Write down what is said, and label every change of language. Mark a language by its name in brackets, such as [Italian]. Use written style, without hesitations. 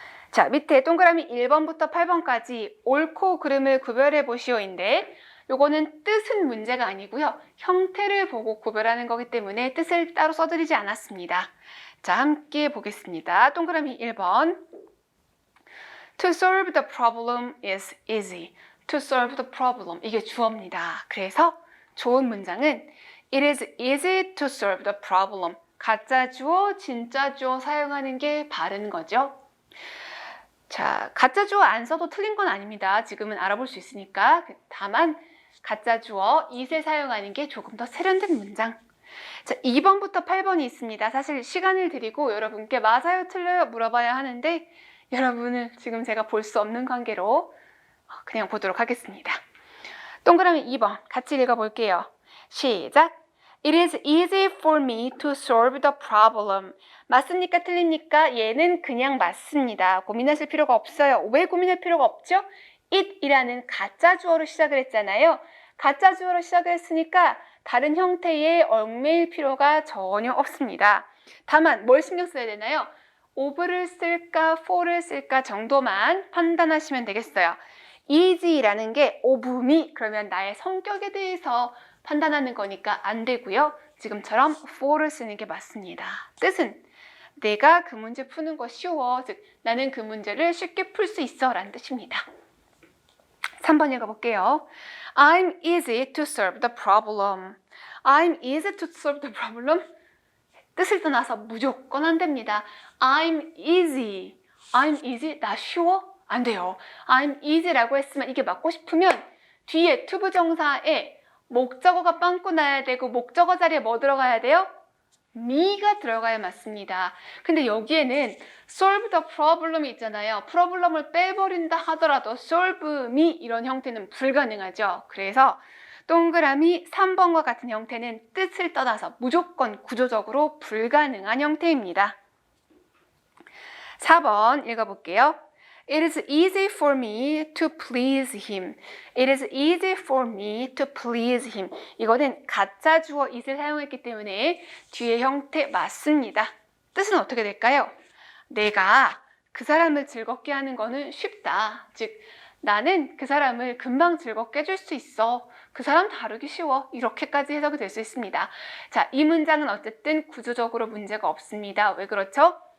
[Korean] 자, 밑에 동그라미 1번부터 8번까지 옳고 그름을 구별해 보시오인데 요거는 뜻은 문제가 아니고요. 형태를 보고 구별하는 거기 때문에 뜻을 따로 써드리지 않았습니다. 자, 함께 보겠습니다. 동그라미 1번. [English] To solve the problem is easy. To solve the problem. [Korean] 이게 주어입니다. 그래서 좋은 문장은 [English] It is easy to solve the problem. [Korean] 가짜 주어, 진짜 주어 사용하는 게 바른 거죠. 자, 가짜 주어 안 써도 틀린 건 아닙니다. 지금은 알아볼 수 있으니까. 다만 가짜 주어 it을 사용하는 게 조금 더 세련된 문장. 자, 2번부터 8번이 있습니다. 사실 시간을 드리고 여러분께 맞아요, 틀려요 물어봐야 하는데 여러분은 지금 제가 볼 수 없는 관계로 그냥 보도록 하겠습니다. 동그라미 2번 같이 읽어볼게요. 시작! [English] It is easy for me to solve the problem. [Korean] 맞습니까? 틀립니까? 얘는 그냥 맞습니다. 고민하실 필요가 없어요. 왜 고민할 필요가 없죠? it이라는 가짜 주어로 시작을 했잖아요. 가짜 주어로 시작을 했으니까 다른 형태에 얽매일 필요가 전혀 없습니다. 다만 뭘 신경 써야 되나요? of를 쓸까 for를 쓸까 정도만 판단하시면 되겠어요. easy라는 게 of me 그러면 나의 성격에 대해서 판단하는 거니까 안 되고요. 지금처럼 for를 쓰는 게 맞습니다. 뜻은 내가 그 문제 푸는 거 쉬워. 즉 나는 그 문제를 쉽게 풀 수 있어 라는 뜻입니다. 3번 읽어볼게요. [English] I'm easy to solve the problem. I'm easy to solve the problem. 뜻을 떠나서 무조건 안 됩니다. I'm easy. I'm easy. [Korean] 나 쉬워? 안 돼요. [English] I'm easy [Korean] 라고 했으면 이게 맞고 싶으면 뒤에 투부정사에 목적어가 빵꾸 나야 되고 목적어 자리에 뭐 들어가야 돼요? me가 들어가야 맞습니다. 근데 여기에는 [English] solve the problem [Korean] 이 있잖아요. problem을 빼버린다 하더라도 [English] solve me [Korean] 이런 형태는 불가능하죠. 그래서 동그라미 3번과 같은 형태는 뜻을 떠나서 무조건 구조적으로 불가능한 형태입니다. 4번 읽어볼게요. [English] It is easy for me to please him. It is easy for me to please him. [Korean] 이거는 가짜 주어 it을 사용했기 때문에 뒤의 형태 맞습니다. 뜻은 어떻게 될까요? 내가 그 사람을 즐겁게 하는 거는 쉽다. 즉, 나는 그 사람을 금방 즐겁게 해줄 수 있어. 그 사람 다루기 쉬워. 이렇게까지 해석이 될 수 있습니다. 자, 이 문장은 어쨌든 구조적으로 문제가 없습니다. 왜 그렇죠?